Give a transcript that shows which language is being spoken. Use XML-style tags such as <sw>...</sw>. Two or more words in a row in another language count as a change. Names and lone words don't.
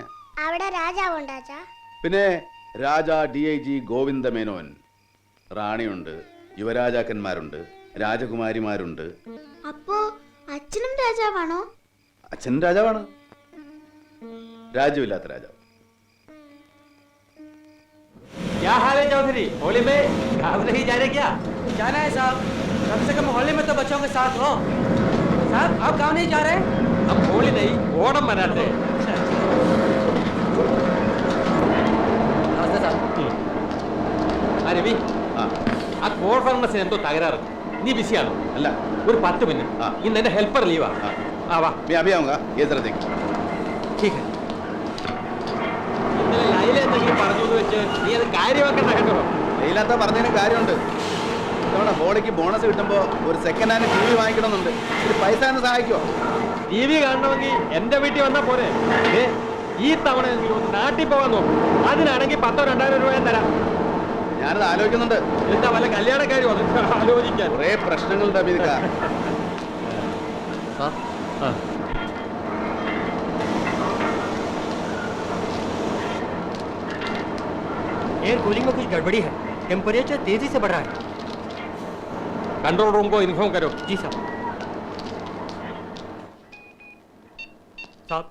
<ml>അവിടെ രാജാവുണ്ടാച്ചാ? പിന്നെ രാജ DIG ഗോവിന്ദമേനോൻ, റാണിയുണ്ട്, യുവരാജാക്കന്മാരുണ്ട്, രാജകുമാരിമാരുണ്ട്. അപ്പോ അച്ഛനും രാജാവാണോ? അച്ഛൻ രാജാവാണ്, രാജ്യമില്ലാത്ത രാജാവ്.</ml> <hi>क्या हाल है चौधरी? होली में गाँव नहीं जा रहे क्या? जाना है साहब, कम से कम होली में तो बच्चों के साथ हो. साहब आप गाँव नहीं जा रहे? हम होली नहीं, ओणम मनाते हैं. नमस्ते साहब.</hi> <ml>ആ രവി, ആ ആ കോൾ ഫർമസിന് എന്തോ തകരാറ്. നീ ബിസിയാണോ? അല്ല, ഒരു 10 മിനിറ്റ്. ആ. ഇന്ന് എന്റെ ഹെൽപ്പർ ലീവാ. ആ. ആ വാ.</ml> <hi>मैं अभी आऊंगा, ये जरा देखिए. ठीक है.</hi> <ml>ഇന്നലെ ലൈല എന്തെങ്കിലും പറഞ്ഞു എന്ന് വെച്ച് നീ അത് കാര്യമാക്കണ്ട കേട്ടോ. ഇല്ലാത്ത പറഞ്ഞതിന് കാര്യമുണ്ട്. ഇത്തവണ ഹോളിക്ക് ബോണസ് കിട്ടുമ്പോൾ ഒരു</ml> <en>second hand</en> <ml>TV വാങ്ങിക്കണമെന്നുണ്ട്. ഇത് പൈസ എന്ന് സഹായിക്കുമോ? TV കാണണമെങ്കിൽ എന്റെ വീട്ടിൽ വന്നാ പോരെ. ദേ, ഈ തവണ എങ്കിലും ഒന്ന് നാട്ടിൽ പോകാൻ നോക്കും. അതിനാണെങ്കിൽ 10,000-2,000 രൂപ ഞാൻ തരാം. ഞാനത് ആലോചിക്കുന്നുണ്ട്. എന്താ വല്ല കല്യാണക്കാരും അത് ആലോചിക്കാൻ. കുറേ പ്രശ്നങ്ങളുണ്ട് അമീദ്ക്ക.</ml> <hi>एयर कूलिंग में कुछ गड़बड़ी है. टेम्परेचर तेजी से बढ़ रहा है. कंट्रोल रूम को इन्फॉर्म करो. जी साहब. साहब,</hi>